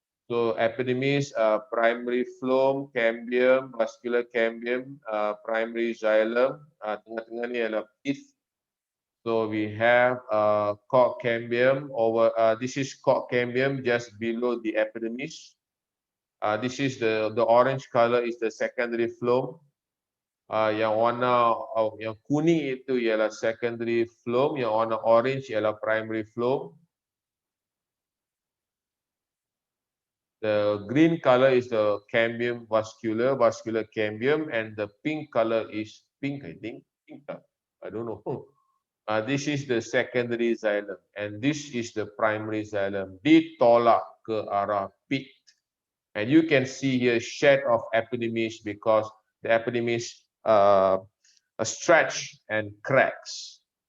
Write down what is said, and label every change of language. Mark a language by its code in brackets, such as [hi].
[en] So epidermis, primary phloem, cambium, vascular cambium, primary xylem, [ms] tengah-tengah ni adalah pith. [en] So we have cork cambium over. This is cork cambium just below the epidermis. This is the orange color is the secondary phloem. [ms] Yang warna yang kuning itu ialah secondary phloem, yang warna orange ialah primary phloem. [en] The green color is the cambium vascular cambium, and the pink color is pink, I think. Pink, I don't know. This is the secondary xylem, and this is the primary xylem. [ms] Ditolak ke arah pit. [en] And you can see here shed of epidermis because the epidermis stretch and cracks.